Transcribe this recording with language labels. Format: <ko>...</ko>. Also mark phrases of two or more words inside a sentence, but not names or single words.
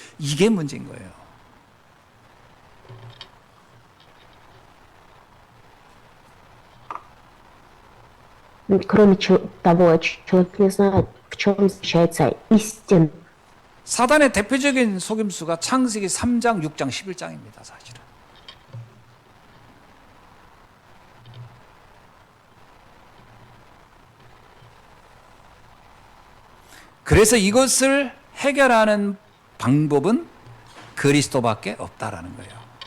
<ko>이게 문제인 거예요.</ko> <ru>Кроме того, человек не знает, в чем заключается истина.</ru> <ko>사단의 대표적인 속임수가 창세기 3장, 6장, 11장입니다. 사실은. 그래서 이것을 해결하는 방법은 그리스도밖에 없다라는 거예요.</ko>